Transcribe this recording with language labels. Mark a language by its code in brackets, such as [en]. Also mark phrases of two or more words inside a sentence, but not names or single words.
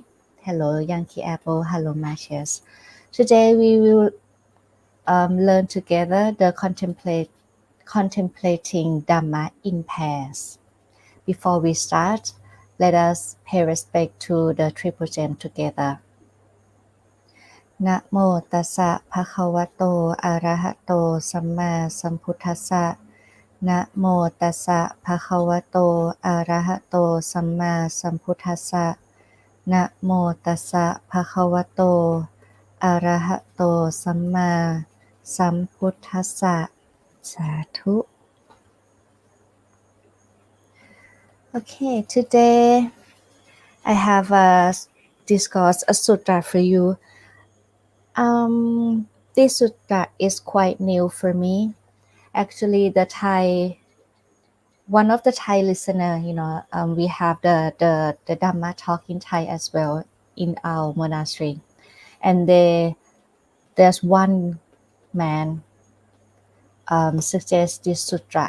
[en] Hello, Yankee Apple. Hello, Matches. Today we will learn together the contemplating Dhamma in pairs. Before we start, let us pay respect to the Triple Gem together. [pi] Namo tassa bhagavato arahato samma sambuddhassa. Namo tassa bhagavato arahato samma sambuddhassa. Namo tassa bhagavato arahato samma sambuddhassa. [en] Sadhu. Okay, today I have discussed a sutta for you. This sutta is quite new for me. Actually, one of the Thai listener, we have the Dhamma talk in Thai as well in our monastery, and there's one man suggests this sutra.